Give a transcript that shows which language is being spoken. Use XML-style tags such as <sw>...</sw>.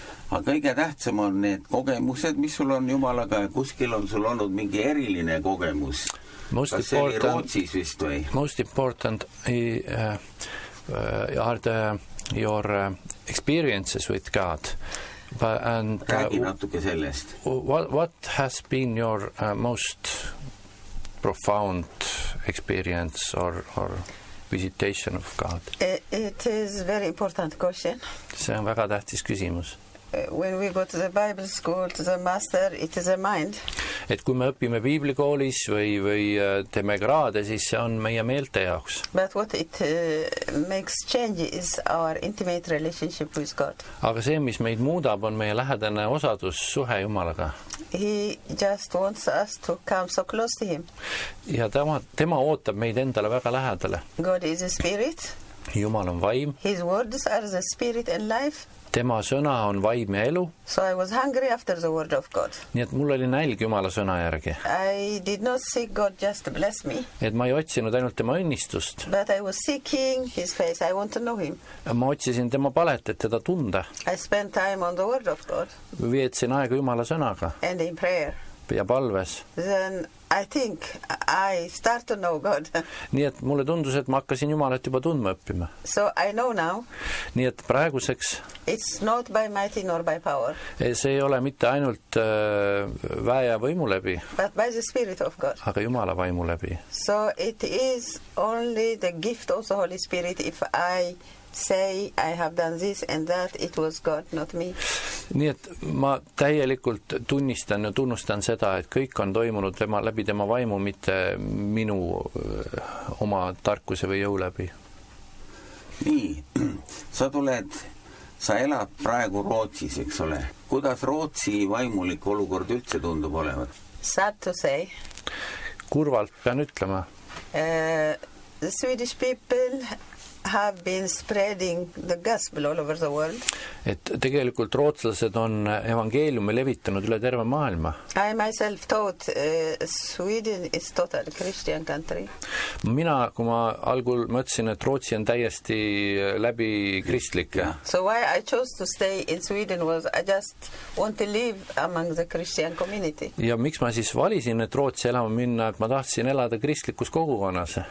<et>Aga kõige tähtsam on need kogemused, mis sul on jumalaga ja kuskil on sul olnud mingi eriline kogemus.</et> <en>Most</en> <et>Kas see oli Rootsis vist või?</et> <en>Most important are the, your experiences with God.</en> <et>Räägi natuke sellest.</et> <en>What has been your most profound experience or visitation of God? It is very important question.</en> <et>See on väga tähtis küsimus.</et> <en>When we go to the Bible school, to the master, it is a mind.</en> <et>Et kui me õpime biiblikoolis või teeme graade, siis see on meie meelte jaoks.</et> <en>But what it makes change is our intimate relationship with God.</en> <et>Aga see, mis meid muudab, on meie lähedane osadus suhe Jumalaga.</et> <en>He just wants us to come so close to him.</en> <et>Ja tema ootab meid endale väga lähedale.</et> <en>God is a spirit.</en> <et>Jumal on vaim.</et> <en>His words are the spirit and life.</en> <et>Tema sõna on vaim ja elu.</et> <en>So I was hungry after the word of God.</en> <et>Nii et mul oli nälg Jumala sõna järgi.</et> <en>I did not seek God just to bless me.</en> <et>Et ma ei otsinud ainult tema õnnistust.</et> <en>But I was seeking his face. I want to know him.</en> <et>Ma otsisin tema palet, et teda tunda.</et> <en>I spent time on the word of God.</en> <et>Vietsin aega Jumala sõnaga.</et> <en>And in prayer.</en> <et>Ja palves.</et> <en>Then I think I start to know God.</en> <et>Nii et mulle tundus, et ma hakkasin Jumalat juba tundma õppima.</et> <en>So I know now.</en> <et>Nii et praeguseks.</et> <en>It's not by might nor by power.</en> <et>See ei ole mitte ainult väe ja võimu läbi.</et> <en>But by the spirit of God.</en> <et>Aga Jumala vaimu läbi.</et> <en>So it is only the gift of the Holy Spirit if I say I have done this and that it was God, not me.</en> <et>Nii et ma täielikult tunnistan ja tunnustan seda, et kõik on toimunud tema, läbi tema vaimu, mitte minu oma tarkuse või jõu läbi. Nii, sa tuled, sa elad praegu Rootsis, eks ole. Kuidas Rootsi vaimulik olukord üldse tundub olevat?</et> <en>Sad to say.</en> <et>Kurvalt pean ütlema.</et> <en>The Swedish people have been spreading the gospel all over the world.</en> <et>Et tegelikult rootslased on evangeeliumi levitanud üle terve maailma.</et> <en>I myself thought Sweden is total Christian country.</en> <et>Mina, kui ma algul mõtsin, et Rootsi on täiesti läbi kristlik.</et> <en>So why I chose to stay in Sweden was I just want to live among the Christian community.</en> <et>Ja miks ma siis valisin, et Rootsi elama minna, et ma tahtsin elada kristlikus kogukonnas.</et>